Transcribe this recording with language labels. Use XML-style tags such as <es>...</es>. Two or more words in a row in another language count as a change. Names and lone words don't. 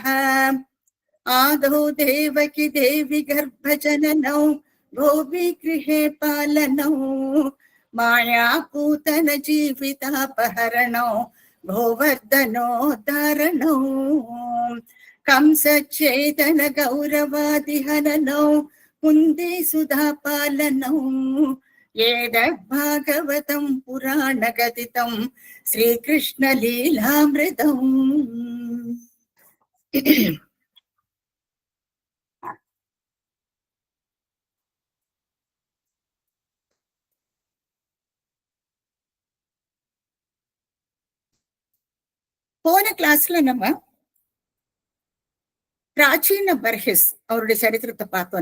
<sa>आदौ देवकी देवी गर्भजननौ गोपीगृहे पालनौ मायापूतन जीवितापहरणौ गोवर्धनोद्धारणौ कंसच्छेदन गौरवादिहननौ कुन्ती सुधापालनौ एतद्भागवतं पुराणकथितं श्रीकृष्णलीलामृतम्।</sa> <ta>போன கிளாஸ்ல நம்ம பிராச்சீன பர்ஹிஸ் அவருடைய சரித்திரத்தை பார்த்தோம்.</ta>